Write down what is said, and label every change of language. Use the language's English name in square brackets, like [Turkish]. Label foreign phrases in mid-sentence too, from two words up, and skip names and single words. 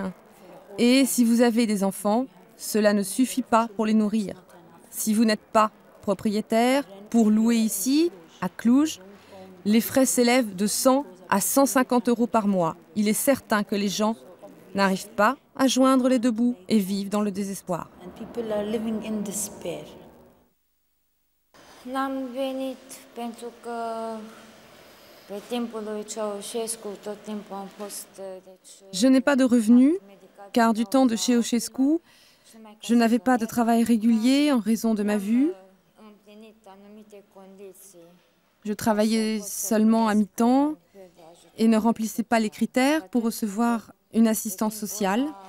[French] Et si vous avez des enfants, cela ne suffit pas pour les nourrir. Si vous n'êtes pas propriétaire, pour louer ici, à Cluj, les frais s'élèvent de 100 à 150 € par mois. Il est certain que les gens n'arrivent pas à joindre les 2 bouts et vivent dans le désespoir. [Romanian] N-am venit pentru că pe timpul lui Ceaușescu tot timpul am fost... [French] Je n'ai pas de revenus, car du temps de Ceaușescu, je n'avais pas de travail régulier en raison de ma vue. Je travaillais seulement à mi-temps et ne remplissais pas les critères pour recevoir une assistance sociale.